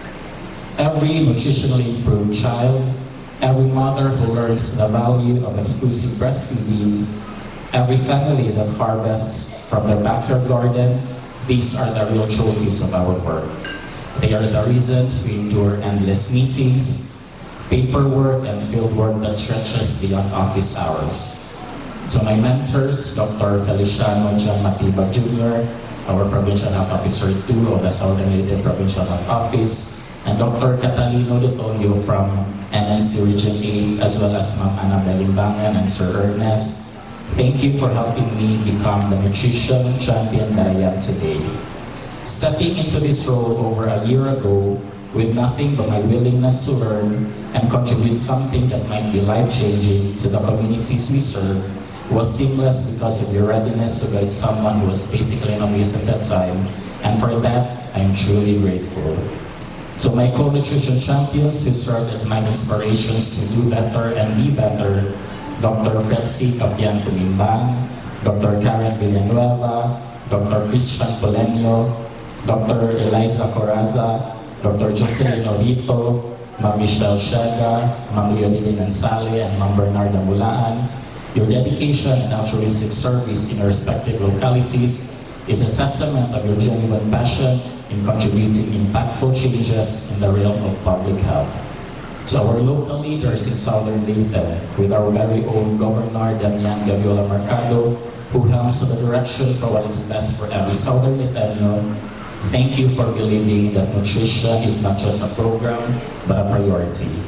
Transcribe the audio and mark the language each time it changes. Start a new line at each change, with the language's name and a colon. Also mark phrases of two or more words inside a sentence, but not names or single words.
English: Every nutritionally improved child, every mother who learns the value of exclusive breastfeeding, every family that harvests from their backyard garden, these are the real trophies of our work. They are the reasons we endure endless meetings, paperwork, and fieldwork that stretches beyond office hours. To my mentors, Dr. Feliciano John Matibag Jr., our Provincial Health Officer 2 of the Southern Leyte Provincial Health Office, and Dr. Catalino Dotolio from NNC Region 8, as well as Ma'am Annabelle Limbangan and Sir Ernest, thank you for helping me become the nutrition champion that I am today. Stepping into this role over a year ago with nothing but my willingness to learn and contribute something that might be life-changing to the communities we serve was seamless because of your readiness to guide someone who was basically an obese at that time, and for that, I am truly grateful. To my co-nutrition champions who served as my inspirations to do better and be better, Dr. Fretzy Capian Tumimbang, Dr. Karen Villanueva, Dr. Christian Polenio, Dr. Eliza Coraza, Dr. Jocelyn Norito, Ma'am Michelle Shaga, Ma'am Leonie Nansale, and Ma'am Bernarda Mulaan, your dedication and altruistic service in your respective localities is a testament of your genuine passion in contributing impactful changes in the realm of public health. To our local leaders in Southern Leyte, with our very own Governor Damian Gaviola Mercado, who helms the direction for what is best for every Southern Leyteño, thank you for believing that nutrition is not just a program, but a priority.